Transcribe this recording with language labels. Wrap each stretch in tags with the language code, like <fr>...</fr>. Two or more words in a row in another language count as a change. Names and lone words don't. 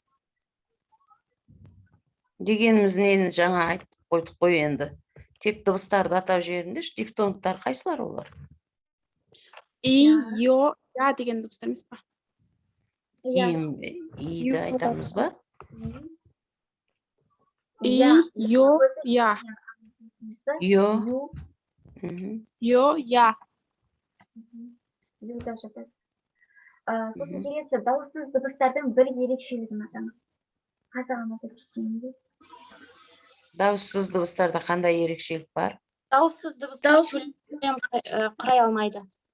<kk>Дегеніміз нені жаңа айтып қойдық қой енді. Тек дыбыстарды атап жіберіңдерші, дифтонгтар қайсылар олар? И, йо, я деген дыбыстар емес па? И-ді айтамыз ба? И, йо, я. Йо. Йо, я. Сосын келесі дауыссыз дыбыстардың бір ерекшелігін атаңыз. Қазағын атап кеткенде. Дауыссыз дыбыстарда қандай ерекшелік бар? Дауыссыз дыбыстар сөйлем құрай алмайды.</kk>